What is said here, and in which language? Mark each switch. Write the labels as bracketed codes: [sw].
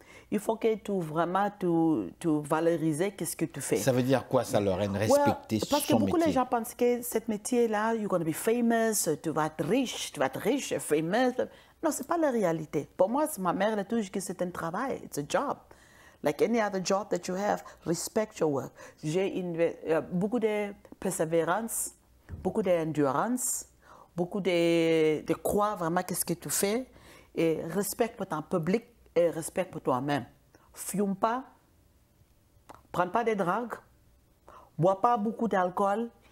[fr] il faut que tu vraiment tu valorises qu'est-ce que tu fais. Ça veut dire quoi ça, Lorraine, respecter son métier? Parce que beaucoup de gens pensent que ce métier-là, [en] you're going to be famous, [fr] tu vas être riche, famous. Non, c'est pas la réalité. Pour moi, ma mère elle a toujours dit que c'est un travail, [en] it's a job. Like any other job that you have, respect your work. [fr] J'ai beaucoup de persévérance, beaucoup d'endurance, beaucoup de croire vraiment qu'est-ce que tu fais et respect pour ton public et respect pour toi-même. Fume pas, prends pas de drogues, bois pas beaucoup d'alcool.